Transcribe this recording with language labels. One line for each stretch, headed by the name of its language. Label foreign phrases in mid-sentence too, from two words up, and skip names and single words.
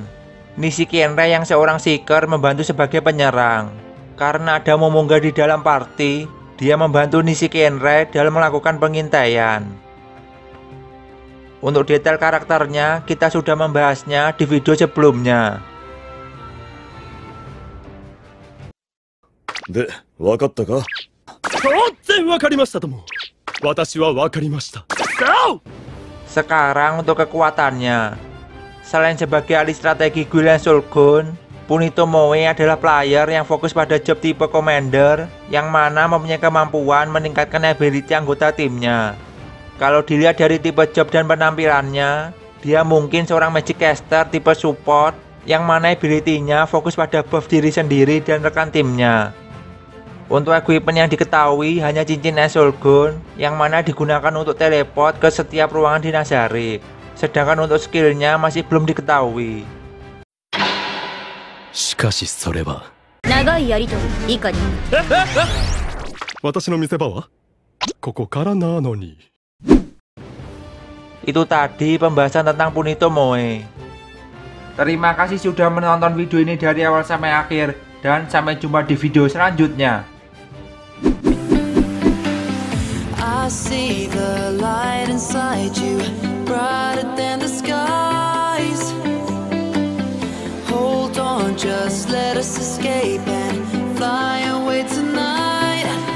Indonesian: Nishiki Enrai yang seorang seeker membantu sebagai penyerang. Karena ada Momonga di dalam party, dia membantu Nishiki Enrai dalam melakukan pengintaian. Untuk detail karakternya, kita sudah membahasnya di video sebelumnya.
Japanese: で、わかったか？当然わかりましたとも。私はわかりました。
Indonesian: Sekarang untuk kekuatannya. Selain sebagai ahli strategi Guild Shogun, Punitomoe adalah player yang fokus pada job tipe commander yang mana mempunyai kemampuan meningkatkan ability anggota timnya. Kalau dilihat dari tipe job dan penampilannya, dia mungkin seorang magic caster tipe support yang mana ability-nya fokus pada buff diri sendiri dan rekan timnya. Untuk equipment yang diketahui hanya cincin Shogun yang mana digunakan untuk teleport ke setiap ruangan di Nazarik. Sedangkan untuk skillnya masih belum diketahui.
Japanese: しかしそれは長いやりとり以下に私の見せ場はここからなのに
Indonesian: Itu tadi pembahasan tentang Punitomoe. Terima kasih sudah menonton video ini dari awal sampai akhir, dan sampai jumpa di video selanjutnya.
English: I see the light inside you, brighter than the skies. Hold on, just let us escape and fly away tonight.